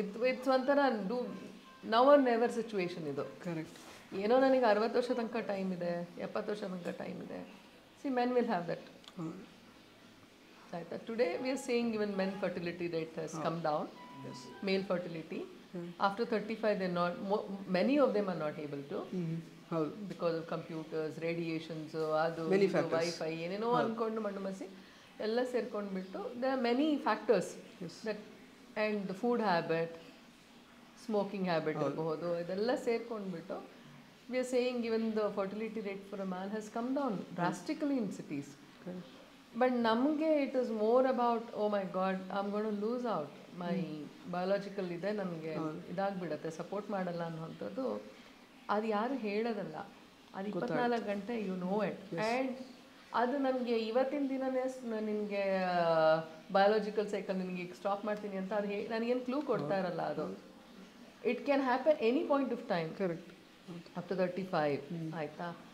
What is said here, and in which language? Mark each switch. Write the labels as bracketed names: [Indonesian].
[English] it's [Kannada] ಒಂಥರ [English] Do now or never situation ಇದು. Correct. [Kannada] ಏನೋ ನನಗೆ 60 ವರ್ಷ ತನಕ ಟೈಮ್ ಇದೆ, 70 ವರ್ಷ ತನಕ ಟೈಮ್ ಇದೆ. [English] See men will have that. [Kannada] ಆಯ್ತಾ, [English] Today we are saying even men fertility rate has come down. Male fertility. After 35, they're not, many of them are not able to. Because of computers, radiations, adu, Wi-Fi, [Kannada] ಏನೇನೋ ಅನ್ಕೊಂಡು ಮಣ್ಣು ಮಸಿ ಎಲ್ಲ ಸೇರ್ಕೊಂಡ್ಬಿಟ್ಟು [English] there are many factors that, and the food habit, smoking habit [Kannada] ಇರಬಹುದು, ಇದೆಲ್ಲ ಸೇರ್ಕೊಂಡ್ಬಿಟ್ಟು [English] we are saying even the fertility rate for a man has come down drastically in cities. But [Kannada] ನಮಗೆ [English] it is more about, oh my god, I'm going to lose out, my biological [Kannada] ಇದೆ ನನಗೆ ಇದಾಗ್ಬಿಡತ್ತೆ, support ಮಾಡಲ್ಲ ಅನ್ನೋಂಥದ್ದು. ಅದು ಯಾರು ಹೇಳೋದಲ್ಲ, ಅದು 24 ಗಂಟೆ [English] You know it. [Kannada] ಆ್ಯಂಡ್ ಅದು ನನಗೆ ಇವತ್ತಿನ ದಿನನೇ ನಿನಗೆ ಬಯಾಲಜಿಕಲ್ ಸೈಕಲ್ ನಿನಗೆ ಈಗ ಸ್ಟಾಪ್ ಮಾಡ್ತೀನಿ ಅಂತ ಅದು ನನಗೇನು ಕ್ಲೂ ಕೊಡ್ತಾ ಇರಲ್ಲ. ಅದು [English] It can happen any point of time. Correct. [Kannada] Up to 35 ಆಯಿತಾ.